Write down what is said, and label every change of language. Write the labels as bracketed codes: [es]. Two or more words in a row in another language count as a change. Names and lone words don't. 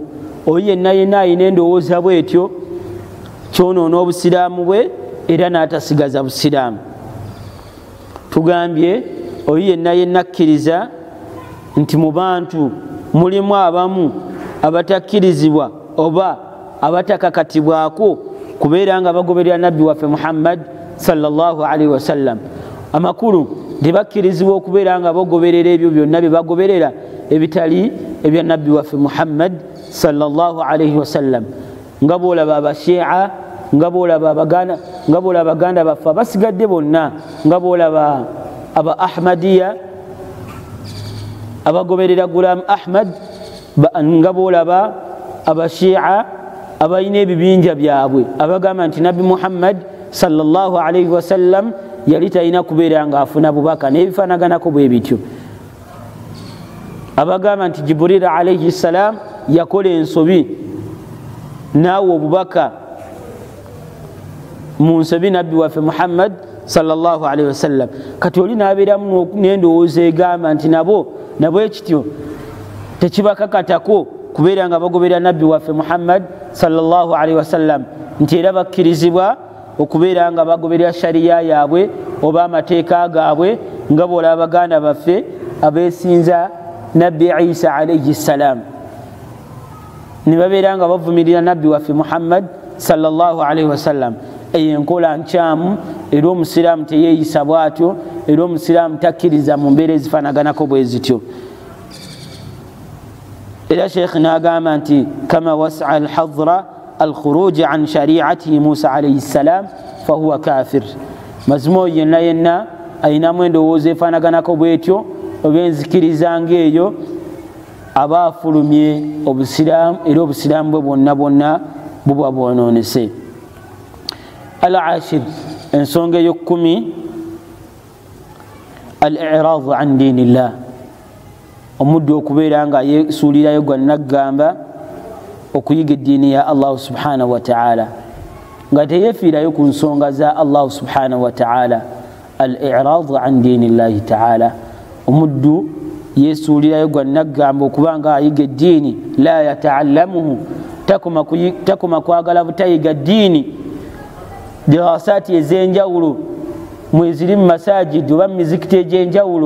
[lg] Oyo yenna yenna alina endowooza bwetyo kyonoona obusiraamu bwe era n'atasigaza busiraamu. Tugambye oyo yenna yenna akkiriza nti mu bantu mulimu abamu abatakkirizibwa oba abatakakatibwako kubeera nga bagoberera nabbi waffe Muhammad [ar] صلى الله عليه وسلم. [lg] Amakulu tebakkirizibwa okubeera nga bagoberera ebyo byonna bye bagoberera ebitali ebya nabbi waffe Muhammad [ar] صلى الله عليه وسلم. [lg] Nga boolaba abashia, nga boolaba abaganda baffe abasigadde bonna, nga boolaba aba Ahmadiya abagoberera Gulam Ahmad, nga boolaba abashia abalina ebibinja byabwe abagamba nti nabbi Muhammad [ar] صلى الله عليه وسلم [lg] yali talina kubeera nga afuna bubaka n'ebifanaganako bwe bityo. Abagamba nti Jibril [ar] عليه السلام [lg] yakola ensobi naawe obubaka mu nsobi nabbi waffe Muhammad [ar] صلى الله عليه وسلم. [lg] Kati oli n'abeeramu n'endowooza egamba nti nabo ekityo tekibakakatako kubeera nga bagoberera nabbi waffe Muhammad [ar] صلى الله عليه وسلم, [lg] nti era bakkirizibwa okubeera nga bagoberera shariya yaabwe oba amateeka gaabwe, nga boolaba abaganda baffe abeesinza nabbi Isa [ar] عليه السلام [lg] ne babeera nga bavumirira nabbi waffe Muhammad [ar] صلى الله عليه وسلم. [lg] Eyo enkola nkyamu era omusiraamu teyeeyisa bwatyo, era omusiraamu takkiriza mu mbeera ezifanaganako bwe zityo. Era Sheikh n'agamba nti [ar] كما وسع الخضر الخروج عن شريعة موسى عليه السلام فهو كافر. [lg] Mazima oyo yenna yenna ayinamu endowooza efanaganako bwetyo oba enzikiriza ng'eyo aba afulumye obusiraamu, era obusiraamu bwe bwonna bwonna buba bwonoonese. Al-ashir, ensonga ey'okumi, [ar] الإعراض عن دين الله, [lg] omuddu okubeera nga yeesuulirayo gwannaggamba okuyiga eddiini ya [ar] الله سبحانه وتعالى [lg] nga teyeefiirayo ku nsonga za [ar] الله سبحانه وتعالى. الإعراض عن دين الله تعالى, [lg] omuddu yeesuulirayo gwannaggamba okuba nga ayiga eddiini, [ar] لا يتعلمه, [lg] takoma kwagala butayiga ddiini dirasaati ez'enjawulo mweziri mu masajidi oba mu mizikiti egy'enjawulo.